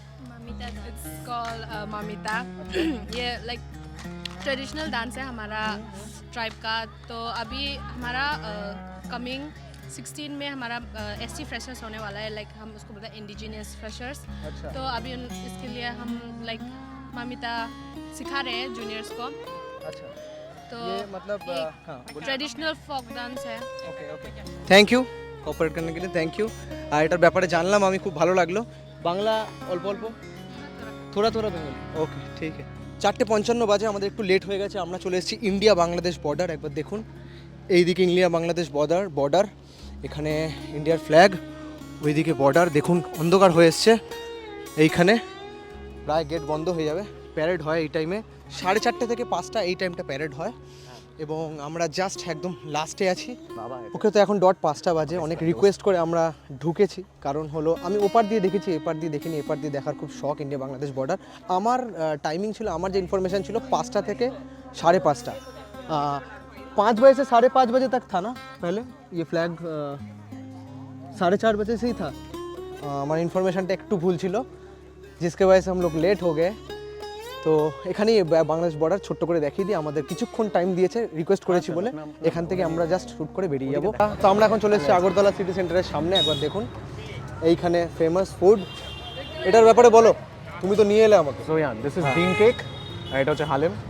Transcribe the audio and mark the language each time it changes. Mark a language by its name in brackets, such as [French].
[Hindi] Mamita, [English] It's called मामिता। [Hindi] ये like traditional dance है हमारा ट्राइब का। तो अभी हमारा कमिंग 16 में हमारा एसटी फ्रेशर्स होने वाला है, लाइक हम उसको बोलते हैं इंडिजिनियस फ्रेशर्स। अच्छा। तो अभी इसके लिए हम लाइक मामिता सिखा रहे हैं जूनियर्स को। अच्छा, तो ये मतलब हाँ, ट्रेडिशनल फोक डांस है। [Bangla] ওকে ওকে, থ্যাংক ইউ কোঅপারেট করার জন্য, থ্যাংক ইউ। আর এটার ব্যাপারে জানলাম আমি, খুব ভালো লাগলো। বাংলা অল্প অল্প, [Hindi] থোড়া থোড়া বেঙ্গলি। [Bangla] ওকে ঠিক আছে। 4:55 বাজে, আমাদের একটু লেট হয়ে গেছে। আমরা চলে এসেছি ইন্ডিয়া বাংলাদেশ বর্ডার। একবার দেখুন এইদিকে ইন্ডিয়া বাংলাদেশ বর্ডার, এখানে ইন্ডিয়ার ফ্ল্যাগ, ওইদিকে বর্ডার। দেখুন অন্ধকার হয়ে এসছে এইখানে, প্রায় গেট বন্ধ হয়ে যাবে। প্যারেড হয় এই টাইমে 4:30 থেকে 5টা, এই টাইমটা প্যারেড হয়। এবং আমরা জাস্ট একদম লাস্টে আছি। বাবা ওকে, তো এখন 5টা বাজে। অনেক রিকোয়েস্ট করে আমরা ঢুকেছি, কারণ হলো আমি ওপার দিয়ে দেখেছি, এপার দিয়ে দেখিনি। এপার দিয়ে দেখার খুব শখ, ইন্ডিয়া বাংলাদেশ বর্ডার। আমার টাইমিং ছিল, আমার যে ইনফরমেশন ছিল 5টা থেকে 5:30। [Hindi] 5 बजे से 5:30 बजे तक था ना पहले ये फ्लैग, 4:30 बजे से ही था। हमारा इन्फॉर्मेशनটা [Bangla] একটু ভুল ছিল, [Hindi] जिसके वजह से हम लोग लेट हो गए। [Bangla] তো এখানেই বাংলাদেশ বর্ডার ছোট্ট করে দেখিয়ে দিই। আমাদের কিছুক্ষণ টাইম দিয়েছে, রিকোয়েস্ট করেছি বলে। এখান থেকে আমরা জাস্ট শ্যুট করে বেরিয়ে যাবো। তো আমরা এখন চলে এসেছি আগরতলা সিটি সেন্টারের সামনে। একবার দেখুন এইখানে ফেমাস ফুড। এটার ব্যাপারে বলো, তুমি তো নিয়ে এলে আমাকে। [English] so yeah, this is bean cake, [Bangla] আর এটা হচ্ছে হালেম।